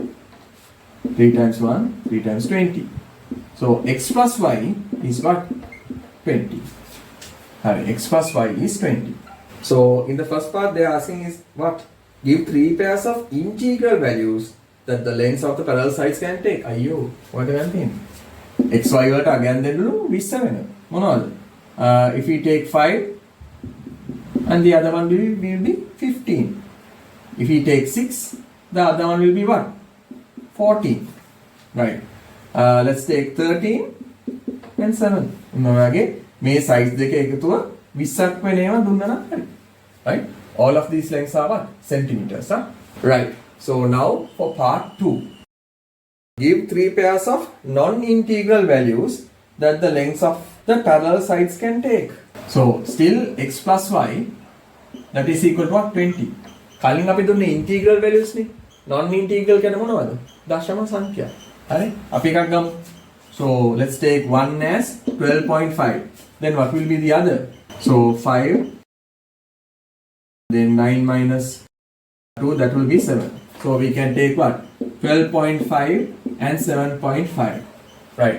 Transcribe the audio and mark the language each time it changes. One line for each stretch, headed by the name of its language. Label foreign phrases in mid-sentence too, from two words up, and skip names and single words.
English: 3 times 1, 3 times 20. So x plus y is what? 20. X plus y is 20. So in the first part they are asking is what? Give 3 pairs of integral values that the lengths of the parallel sides can take.
Sinhala: අයියෝ ඔයාලට ගන්න තියෙන්නේ. xy වලට අගයන් දෙන්නලු 20 වෙනවා. මොනවද?
English: if we take 5 and the other one will be 15. If we take 6, the other one will be what? 14. Right. Let's take 13 and 7.
Sinhala: May size දෙක එකතුව 20ක් වෙන ඒවා දුන්නා නම් හරි.
English: Right? All of these lengths are what? Centimeters. Huh? Right. So now for part 2. Give 3 pairs of non-integral values that the lengths of the parallel sides can take. So still x plus y that is equal to what? 20.
Sinhala: කලින් අපි දුන්නේ
English: integral values
Sinhala: නේ. Non-integral කියන්නේ මොනවද? දශම සංඛ්‍යා. හරි? අපි එකක් ගමු.
English: So let's take 1 as 12.5. Then what will be the other? So 5. Then 9 minus 2, that will be 7. So we can take what? 12.5 and 7.5. Right.